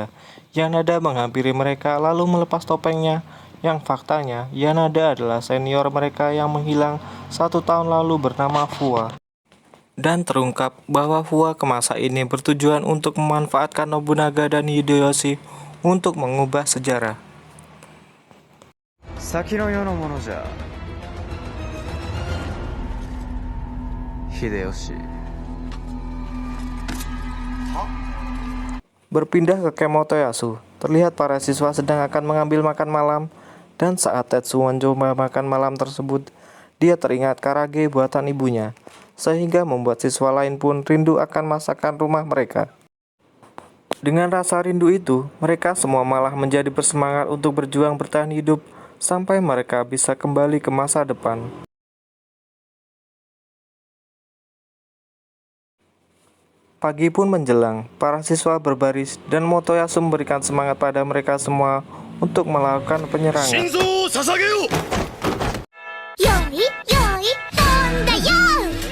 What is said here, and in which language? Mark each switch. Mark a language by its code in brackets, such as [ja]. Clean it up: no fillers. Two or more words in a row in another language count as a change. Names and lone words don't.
[id] Yanada menghampiri mereka lalu melepas topengnya, yang faktanya Yanada adalah senior mereka yang menghilang 1 tahun lalu bernama Fua. Dan terungkap bahwa Fua ke masa ini bertujuan untuk memanfaatkan Nobunaga dan Hideyoshi untuk mengubah sejarah. [ja] 先の世のものじゃ秀吉 [id] Berpindah ke camp Motoyasu, terlihat para siswa sedang akan mengambil makan malam, dan saat Tetsu mencoba makan malam tersebut, dia teringat karage buatan ibunya, sehingga membuat siswa lain pun rindu akan masakan rumah mereka. Dengan rasa rindu itu, mereka semua malah menjadi bersemangat untuk berjuang bertahan hidup sampai mereka bisa kembali ke masa depan. Pagi pun menjelang, para siswa berbaris dan Motoyasu memberikan semangat pada mereka semua untuk melakukan penyerangan. [ja] 心臓を捧げようよいよい飛んだよ